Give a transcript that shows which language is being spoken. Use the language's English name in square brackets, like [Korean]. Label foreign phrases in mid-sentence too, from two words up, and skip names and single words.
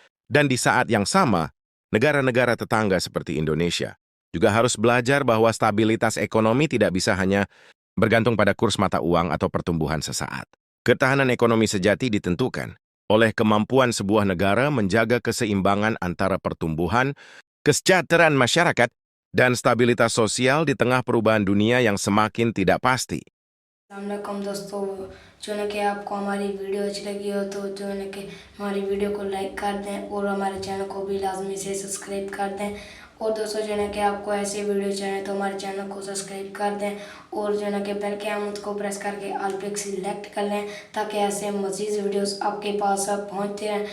[Indonesian] Dan di saat yang sama, negara-negara tetangga seperti Indonesia juga harus belajar bahwa stabilitas ekonomi tidak bisa hanya bergantung pada kurs mata uang atau pertumbuhan sesaat. Ketahanan ekonomi sejati ditentukan oleh kemampuan sebuah negara menjaga keseimbangan antara pertumbuhan, kesejahteraan masyarakat, dan stabilitas sosial di tengah perubahan dunia yang semakin tidak pasti. [Urdu] السلام علیکم دوستوں، جو ہے نا کہ آپ کو ہماری ویڈیو اچھی لگی ہو تو جو ہے نا کہ ہماری ویڈیو کو لائک کر دیں اور ہمارے چینل کو بھی لازمی سے سبسکرائب کر دیں. اور دوستوں جو ہے نا کہ آپ کو ایسے ویڈیو چاہیے تو ہمارے چینل کو سبسکرائب کر دیں اور جو ہے نا کہ بیل کے آئیکن کو پریس کر کے آل پے سلیکٹ کر لیں تاکہ ایسے مزید ویڈیوز آپ کے پاس پہنچتے رہیں.